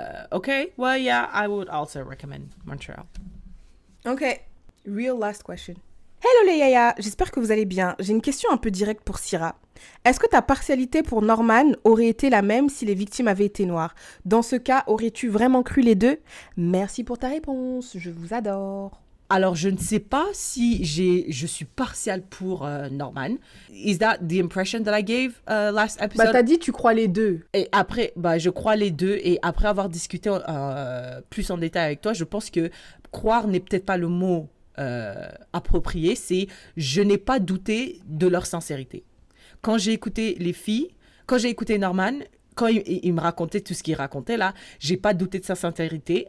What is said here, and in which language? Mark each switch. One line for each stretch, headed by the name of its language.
English: Okay, well, yeah, I would also recommend Montreal. Ok. Real last question.
French: Hello les yaya, j'espère que vous allez bien. J'ai une question un peu directe pour Syrah. Est-ce que ta partialité pour Norman aurait été la même si les victimes avaient été noires? Dans ce cas, aurais-tu vraiment cru les deux? Merci pour ta réponse, je vous adore. Alors, je ne sais pas si je suis partial pour Norman.
English: Is that the impression that I gave last episode?
French: Bah t'as dit tu crois les deux. Et après, bah, je crois les deux. Et après avoir discuté plus en détail avec toi, je pense que croire n'est peut-être pas le mot approprié. C'est je n'ai pas douté de leur sincérité. Quand j'ai écouté les filles, quand j'ai écouté Norman, quand il me racontait tout ce qu'il racontait là, j'ai pas douté de sa sincérité.